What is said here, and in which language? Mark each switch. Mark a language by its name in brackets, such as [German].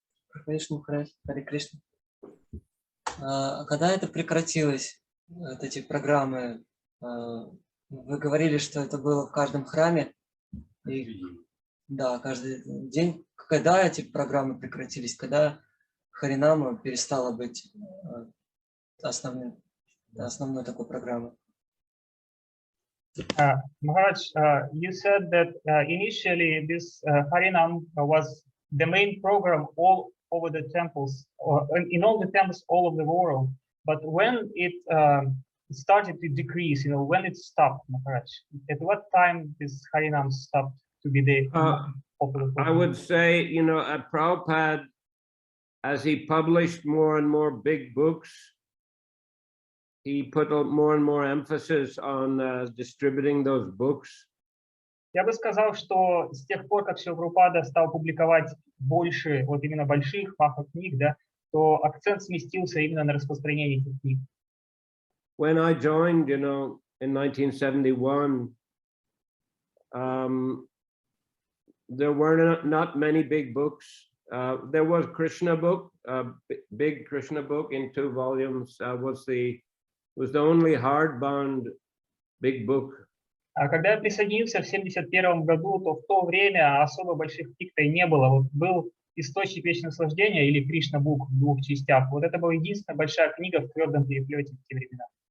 [Russian] Прабхавишну, Харе Кришна. Когда это прекратилось, вот эти программы, вы говорили, что это было в каждом храме. И, да, каждый день. Когда эти программы прекратились? Когда Харинама перестала быть основной такой программой? [English] Maharaj, you said that initially this Harinam was the main program all over the temples, or in all the temples all over the world. But when it started to decrease, when it stopped, Maharaj, at what time this Harinam stopped to be the popular program? I would say, at Prabhupada, as he published more and more big books, he put more and more emphasis on distributing those books. [Russian] Я бы сказал, что с тех пор, как Шрила Прабхупада стал публиковать больше, вот именно больших маха-книг, да, то акцент сместился именно на распространение этих книг. [English] When I joined, in 1971, there were not many big books. There was Krishna book, big Krishna book in 2 volumes. Was the only hardbound big book. [Russian] Когда я присоединился в 1971 году, то в то время особо больших книг-то и не было. Вот был «Источник вечного наслаждения» или «Кришна бук» в 2 частях. Вот это была единственная большая книга в твердом переплете в те времена.